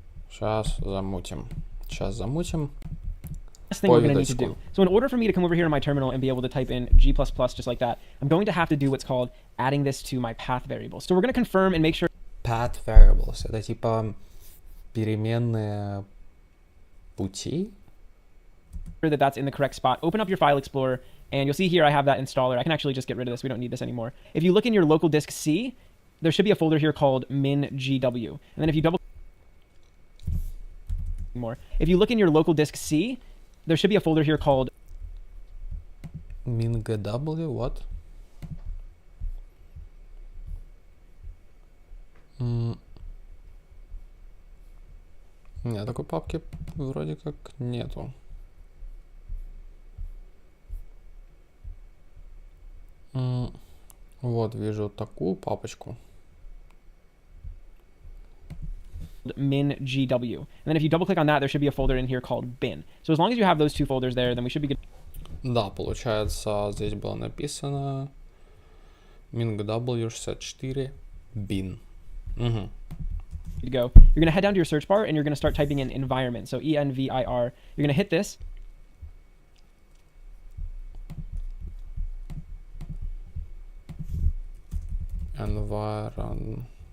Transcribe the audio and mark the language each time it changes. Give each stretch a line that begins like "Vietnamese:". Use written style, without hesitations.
Russian: Сейчас замутим.
English: Last thing we're going to need to do. So in order for me to come over here to my terminal and be able to type in G++ just like that, I'm going to have to do what's called adding this to my path variable. So we're going to confirm and make sure Path variables.
Russian: Это типа переменные пути.
English: that that's in the correct spot. Open up your file explorer and you'll see here I have that installer. I can actually just get rid of this. We don't need this anymore. If you look in your local disk C, there should be a folder here called min.gw. And then if you double more, if you look in your local disk C, there should be a folder here called min.gw, what?
Russian: Нет, такой папки вроде как нету. Вот, вижу такую папочку. min.gw.
English: And then if you double click on that, there should be a folder in here called bin. So as long as you have those two folders there, then we should be good.
Russian: Да, получается, здесь было написано min.gw64 bin. Угу.
English: To go. You're going to head down to your search bar and you're going to start typing in environment. So ENVIR. You're going to hit this. Environ.